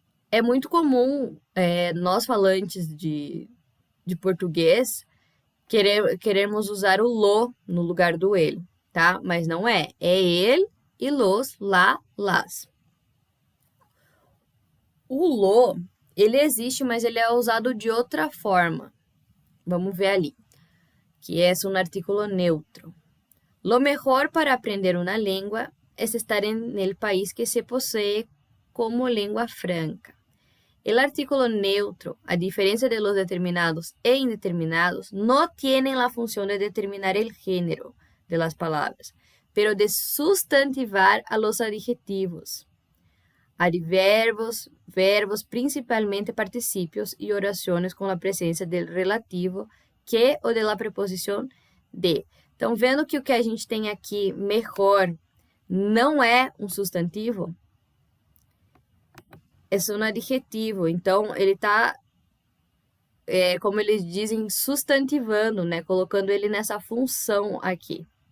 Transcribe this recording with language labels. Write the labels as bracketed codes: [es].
[pt] É muito comum nós falantes de português queremos usar o lo no lugar do ele, tá? Mas não é. É ele e los, lá, las. O lo, ele existe, mas ele é usado de outra forma. Vamos ver ali. Que é um artículo neutro. [es] Lo mejor para aprender una lengua es estar en el país que se posee como lengua franca. El artículo neutro, a diferencia de los determinados e indeterminados, no tienen la función de determinar el género de las palabras, pero de sustantivar a los adjetivos. Adverbios, verbos, principalmente participios y oraciones con la presencia del relativo que ou de la preposición de. [pt] Então, vendo que o que a gente tem aqui, mejor, não é um substantivo, é um adjetivo. Então, ele está, como eles dizem, substantivando, né? Colocando ele nessa função aqui.